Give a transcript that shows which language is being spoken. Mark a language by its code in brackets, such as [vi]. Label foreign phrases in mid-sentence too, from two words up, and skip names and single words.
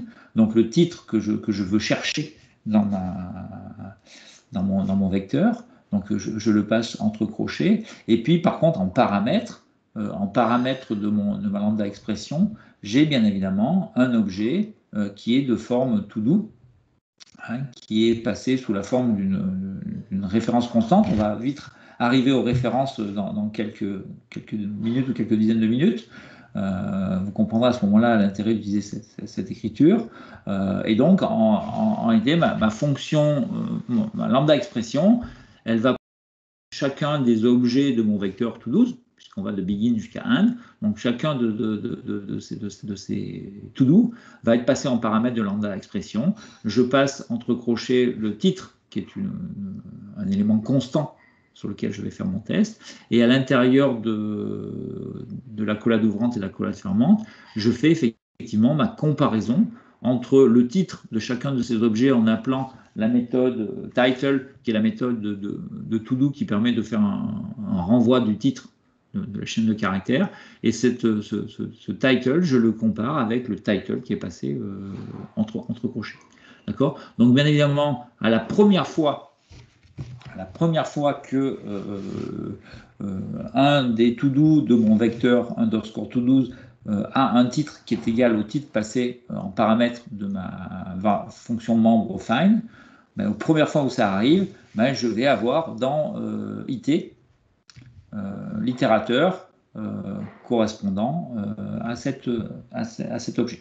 [fr] Donc le titre que je veux chercher dans mon vecteur. Donc je le passe entre crochets. Et puis par contre, en paramètre de ma [en] lambda expression, [fr] j'ai bien évidemment un objet qui est de forme to-do, hein, qui est passé sous la forme d'une référence constante. On va vite arriver aux références dans quelques minutes ou quelques dizaines de minutes. Vous comprendrez à ce moment-là l'intérêt d'utiliser cette écriture. Et donc, en idée, ma fonction, ma [en] lambda expression, [fr] elle va chacun des objets de mon vecteur to-do, puisqu'on va de begin jusqu'à end. Donc, chacun de ces to-do va être passé en paramètre de [en] lambda expression. [fr] Je passe entre crochets le titre, qui est un élément constant sur lequel je vais faire mon test. Et à l'intérieur de la collade ouvrante et de la collade fermante, je fais effectivement ma comparaison entre le titre de chacun de ces objets en appelant la méthode title, qui est la méthode de to-do qui permet de faire un renvoi du titre de la chaîne de caractères. Et ce title, je le compare avec le title qui est passé entre crochets. D'accord? Donc, bien évidemment, à la première fois que un des to-do de mon vecteur underscore to-do a un titre qui est égal au titre passé en paramètre de ma fonction membre find, aux premières fois où ça arrive, je vais avoir dans IT l'itérateur correspondant à cet objet.